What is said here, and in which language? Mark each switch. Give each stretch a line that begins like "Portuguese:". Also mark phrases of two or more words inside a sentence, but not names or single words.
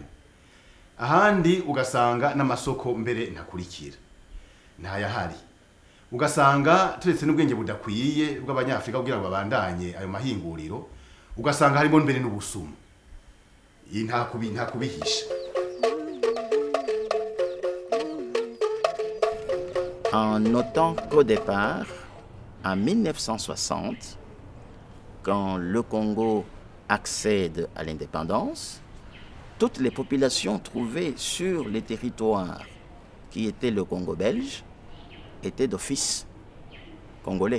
Rundi: Ahandi ugasanga n'amasoko mbere ntakurikira, ntayahari, ugasanga turetse n'ubwenge budakwiye bw'abanyafrika kugira ngo babandanye ayo mahinguriro, ugasanga harimo mbere n'ubusuma. Iyi nta kubihisha.
French: En notant qu'au départ, en 1960, quand le Congo accède à l'indépendance, toutes les populations trouvées sur les territoires qui étaient le Congo belge étaient d'office congolais.